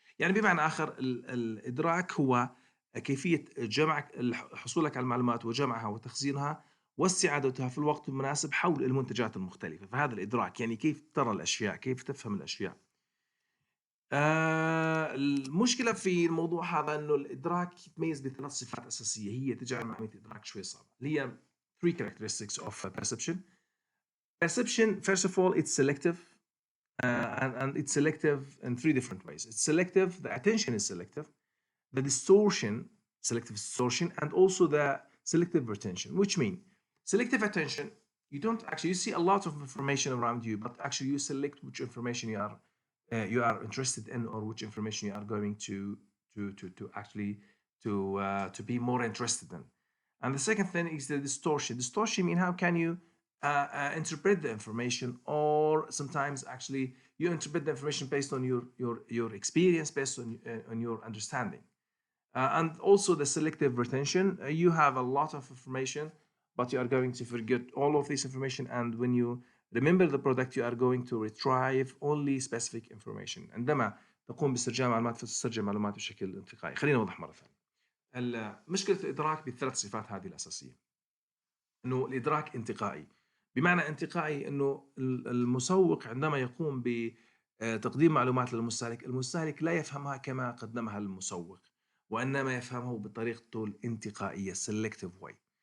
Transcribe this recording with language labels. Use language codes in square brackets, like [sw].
[ar] يعني بمعنى آخر الإدراك هو كيفية جمع حصولك على المعلومات وجمعها وتخزينها واستعادتها في الوقت المناسب حول المنتجات المختلفة. فهذا الإدراك، يعني كيف ترى الأشياء، كيف تفهم الأشياء. المشكلة في الموضوع هذا أنه الإدراك يتميز بثلاث صفات أساسية هي تجعل عملية الإدراك شوي صعبة، اللي هي [en] three characteristics of perception. Perception, first of all, it's selective, and it's selective in three different ways. It's selective, the attention is selective, the selective distortion, and also the selective retention, which mean selective attention, you don't actually, you see a lot of information around you, but actually you select which information you are interested in, or which information you are going to actually to be more interested in. And the second thing is the distortion. Distortion mean how can you interpret the information, or sometimes actually you interpret the information based on your experience, based on your understanding. And also the selective retention. You have a lot of information, but you are going to forget all of this information, and when you remember the product you are going to retrieve only specific information. [ar] عندما تقوم باسترجاع معلومات فتسترجع معلومات بشكل انتقائي. خلينا نوضح مرة ثانية. مشكلة الإدراك بالثلاث صفات هذه الأساسية، إنه الإدراك انتقائي. بمعنى انتقائي إنه المسوق عندما يقوم بتقديم معلومات للمستهلك، المستهلك لا يفهمها كما قدمها المسوق، وإنما يفهمه بطريقته الانتقائية [en] selective way.